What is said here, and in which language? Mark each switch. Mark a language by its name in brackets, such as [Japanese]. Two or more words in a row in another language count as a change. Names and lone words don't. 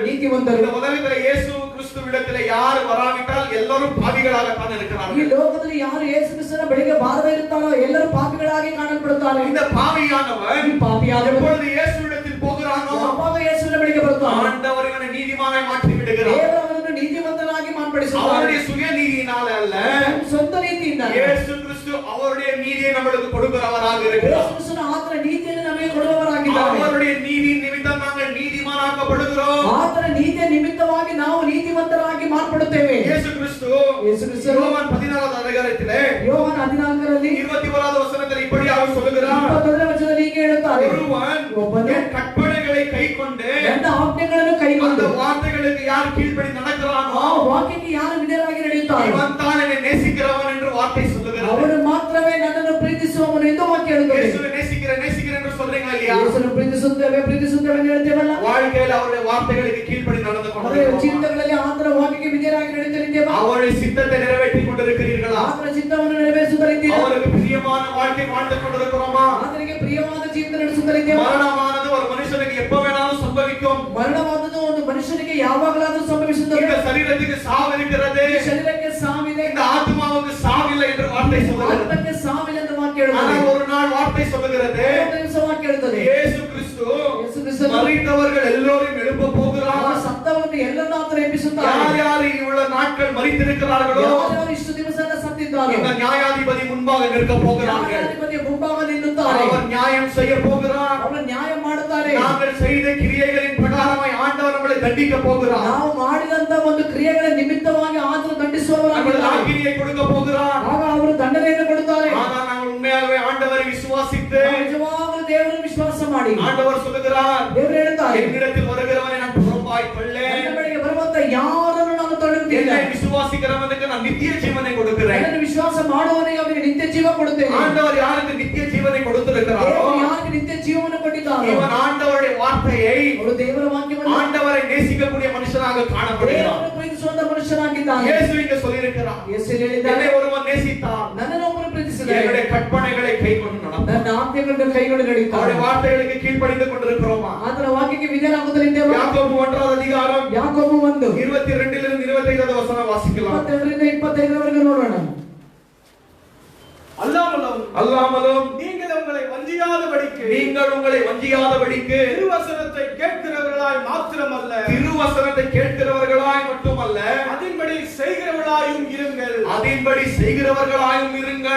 [Kannada] ನೀತಿವಂತರು. [Tamil] இந்த உலகத்துல இயேசு கிறிஸ்துவிடத்துல யார் வராவிட்டால் எல்லாரும் பாவிகளாகத்தான் [Kannada] ಈ [Tamil] இருக்கிறார்கள். [Kannada] ಲೋಕದಲ್ಲಿ ಯಾರು ಯೇಸು ಕ್ರಿಸ್ತನ ಬಳಿಗೆ ಬಾರದೇ ಇರುತ್ತಾರೋ ಎಲ್ಲರೂ ಪಾಪಿಗಳಾಗಿ ಕಾಣಲ್ಪಡುತ್ತಾರೆ. [Tamil] இந்த பாவியானவன் [Kannada] ಈ ಪಾಪಿಯಾದವನು [Tamil] எப்பொழுது இயேசுவிடத்தில் போகிறானோ [Kannada] ಯಾವಾಗ ಯೇಸುವಿನ ಬಳಿಗೆ ಬರುತ್ತಾನೋ [Tamil] ஆண்டவர் இவனை நீதிமானை மாற்றி விடுகிறார். [Kannada] ದೇವರು ಅವನನ್ನು ನೀತಿವಂತನಾಗಿ ಮಾರ್ಪಡಿಸುತ್ತಾರೆ. [Tamil] அவருடைய சுய நீதியினால அல்ல, [Kannada] ಸ್ವಂತ ನೀತಿಯಿಂದ [Tamil] இயேசு கிறிஸ்து அவருடைய நீதியை நம்மளுக்கு கொடுக்கிறவராக இருக்கிறார். [Kannada] ಯೇಸು ಕ್ರಿಸ್ತನ ಆತನ ನೀತಿಯನ್ನು ನಮಗೆ ಕೊಡುವವರಾಗಿದ್ದಾರೆ. [Tamil] அவருடைய நீதி நிமித்தம் நாங்கள் நீதிமானாக்கப்படுகிறோம். [Kannada] ಆತನ ನೀತಿಯ ನಿಮಿತ್ತವಾಗಿ ನಾವು ನೀತಿವಂತರಾಗಿ ಮಾರ್ಪಡುತ್ತೇವೆ. [Tamil] இயேசு கிறிஸ்து [Kannada] ಯೇಸು ಕ್ರಿಸ್ತ [Tamil] யோவான் 14வது அதிகாரத்திலே [Kannada] ಯೋಹಾನ 14ರಲ್ಲಿ [Tamil] 21வது வசனத்தில் இப்படியாக சொல்லுகிறார், [Kannada] 21ನೇ ವಚನದಲ್ಲಿ ಹೀಗೆ ಹೇಳುತ್ತಾರೆ, [Tamil] ஒருவன் [Kannada] ಒಬ್ಬನು [Tamil] என் கற்பனைகளை கைக்கொண்டு [Kannada] ನನ್ನ ಆಜ್ಞೆಗಳನ್ನು [Tamil] அந்த [Kannada] ಕೈಗೊಂಡು [Tamil] வார்த்தைகளுக்கு யார் கீழ்ப்படி நடக்கிறானோ [Kannada] ಆ ವಾಕ್ಯಕ್ಕೆ ಯಾರು ವಿಧೇಯರಾಗಿ ನಡೆಯುತ್ತಾರೋ [Tamil] இவன் தான் என்னை நேசிக்கிறவன் என்று வார்த்தை சொல்லுகிறது. [Kannada] ಅವನು ಮಾತ್ರವೇ ನನ್ನನ್ನು ಪ್ರೀತಿಸುವವನು ಎಂದು ವಾಕ್ಯ ಹೇಳುತ್ತದೆ. [Tamil] இயேசுவை நேசிக்கிறேன் நேசிக்கிறேன் என்று சொல்றீங்களா இல்லையா? [Kannada] ಯೇಸುವನ್ನು ಪ್ರೀತಿಸುತ್ತೇವೆ ಎಂದು ಹೇಳ್ತೇವಲ್ಲ. [Tamil] வாழ்க்கையில் அவருடைய வார்த்தைகளுக்கு கீழ்ப்படி நடந்து [Kannada] ಅವರ [Tamil] கொண்டிருக்கிறோம். [Kannada] ಚಿಂತನೆಗಳಲ್ಲಿ ಆತನ ವಾಕ್ಯಕ್ಕೆ ವಿಧೇಯರಾಗಿ ನಡೆಯುತ್ತಿದ್ದೇವೆ. [Tamil] அவருடைய சித்தத்தை நிறைவேற்றிக் கொண்டிருக்கிறீர்களா? [Kannada] ಆತನ ಚಿತ್ತವನ್ನು ನೆರವೇರಿಸುತ್ತಲಿದ್ದೇವೆ. [Tamil] அவருக்கு பிரியமான வாழ்க்கை வாழ்ந்து கொண்டிருக்கிறோமா? [Kannada] ಆತನಿಗೆ ಪ್ರಿಯವಾದ ಜೀವನ ನಡೆಸುತ್ತಲಿದ್ದೇವೆ. [Tamil] மரணமானது ஒரு மனுஷனுக்கு எப்ப வேணாலும் சம்பவிக்கும். [Kannada] ಮರಣವಾದದ್ದು ಒಂದು ಮನುಷ್ಯನಿಗೆ ಯಾವಾಗಲಾದರೂ ಸಂಭವಿಸುತ್ತದೆ. [Tamil] இந்த சரீரத்துக்கு சாவு இருக்கிறது, [Kannada] ಈ ಶರೀರಕ್ಕೆ ಸಾವಿದೆ, [Tamil] இந்த ஆத்மாவுக்கு சாவில்லை என்று வார்த்தை சொல்லுகிறது. [Kannada] ಆತ್ಮಕ್ಕೆ ಸಾವಿದೆ ಎಂದು ವಾಕ್ಯ ಹೇಳುತ್ತದೆ. [Tamil] ஆனால் ஒரு நாள் வார்த்தை சொல்லுகிறது, [Kannada] ಒಂದು ದಿವಸ ವಾಕ್ಯ ಹೇಳುತ್ತದೆ, [Tamil] இயேசு கிறிஸ்து [Kannada] ಯೇಸು ಕ್ರಿಸ್ತನು [Tamil] மரித்தவர்கள் எல்லோரும் எழுப்ப [Kannada] ಆ [Tamil] போகிறார். [Kannada] ಸತ್ತವರನ್ನು ಎಲ್ಲರನ್ನೂ ಆತನು ಎಬ್ಬಿಸುತ್ತಾನೆ. [Tamil] யார் யார் இவ்வளவு நாட்கள் மரித்திருக்கிறார்களோ [Kannada] ಯಾರು ಇಷ್ಟು ದಿವಸ ಸತ್ತಿದ್ದಾರೋ [Tamil] இந்த நியாயாதிபதி முன்பாக நிற்க போகிறார்கள். [Kannada] ನ್ಯಾಯಾಧಿಪತಿಯ ಮುಂಭಾಗ ನಿಲ್ಲುತ್ತಾರೆ. [Tamil] அவர் நியாயம் செய்ய போகிறார். [Kannada] ಅವರು ನ್ಯಾಯ ಮಾಡುತ್ತಾರೆ. [Tamil] நாங்கள் செய்த கிரியைகளின் பிரகாரமாய் ஆண்டவர் நம்மளை தண்டிக்க போகிறார். [Kannada] ನಾವು ಮಾಡಿದಂತ ಒಂದು ಕ್ರಿಯೆಗಳ ನಿಮಿತ್ತವಾಗಿ ಆತನು [Tamil] நம்மளுக்கு [Kannada] ದಂಡಿಸುವವರಾಗಿದ್ದಾರೆ. [Tamil] ஆக்கினையை கொடுக்க போகிறார். [Kannada] ಆಗ ಅವರು ದಂಡನೆಯನ್ನು ಕೊಡುತ್ತಾರೆ. [Tamil] ஆனால் நாங்கள் உண்மையாகவே ஆண்டவரை விசுவாசித்து [Kannada] ನಾವು ನಿಜವಾಗಲೂ ದೇವರನ್ನು ವಿಶ್ವಾಸ ಮಾಡಿ [Tamil] ஆண்டவர் சொல்லுகிறார், [Kannada] ದೇವರು ಹೇಳ್ತಾರೆ, [Tamil] என்னிடத்தில் வருகிறவனை நான் புறம்பாய் கொள்ளேன், [Kannada] ನನ್ನ ಬಳಿಗೆ ಬರುವಂತ ಯಾರನ್ನು ನಾನು ತಡೆಯುವುದಿಲ್ಲ. [Tamil] என்னை விசுவாசிக்கிறவனுக்கு நான் நித்திய ஜீவனை கொடுக்கிறேன். [Kannada] ನನ್ನನ್ನು ವಿಶ್ವಾಸ ಮಾಡುವವನಿಗೆ ಅವನಿಗೆ ನಿತ್ಯ ಜೀವ ಕೊಡುತ್ತೇನೆ. [Tamil] ஆண்டவர் யாருக்கு நித்திய ஜீவனை கொடுத்திருக்கிறாரோ [Kannada] ದೇವರು ಯಾರಿಗೆ ನಿತ್ಯ ಜೀವವನ್ನು ಕೊಟ್ಟಿದ್ದಾರೋ [Tamil] இவன் ஆண்டவருடைய வார்த்தையை [Kannada] ಅವರು ದೇವರ ವಾಕ್ಯವನ್ನು [Tamil] ஆண்டவரை நேசிக்கக்கூடிய மனுஷனாக காணப்படுகிறார். [Kannada] ದೇವರನ್ನು ಪ್ರೀತಿಸುವಂತ ಮನುಷ್ಯನಾಗಿದ್ದಾನೆ. [Tamil] இயேசு இங்க சொல்லியிருக்கிறார், [Kannada] ಯೇಸು ಹೇಳಿದ್ದಾನೆ, [Tamil] என்னை ஒருவன் நேசித்தான், [Kannada] ನನ್ನನ್ನು ಒಬ್ಬನು ಪ್ರೀತಿಸಿದರೆ [Tamil] என்னுடைய கற்பனைகளை கைக்கொண்டு நடப்பான். [Kannada] ನನ್ನ ಆಜ್ಞೆಗಳನ್ನು ಕೈಗೊಂಡು ನಡೆಯುತ್ತಾನೆ. [Tamil] அவருடைய வார்த்தைகளுக்கு கீழ்ப்படிந்து கொண்டிருக்கிறோமா? [Kannada] ಆತನ ವಾಕ್ಯಕ್ಕೆ ವಿಧೇಯರಾಗುತ್ತಲಿದ್ದೇವೆ. [Tamil] யாக்கோபு 1வது அதிகாரம் [Kannada] ಯಾಕೋಬು 1 [Tamil] 22 25வது வசனம் வாசிக்கலாம். [Kannada] 22ರಿಂದ 25ರವರೆಗೆ ನೋಡೋಣ. [Tamil] அல்லாமலும் நீங்கள் உங்களை வஞ்சியாதபடிக்கு நீங்கள் உங்களை வஞ்சியாதபடிக்கு திருவசனத்தை கேட்கிறவர்களாய் மாத்திரமல்ல திருவசனத்தை கேட்கிறவர்களாய் மட்டுமல்ல அதின்படி செய்கிறவர்களாயும் இருங்கள். அதின்படி செய்கிறவர்களாயும் இருங்கள்.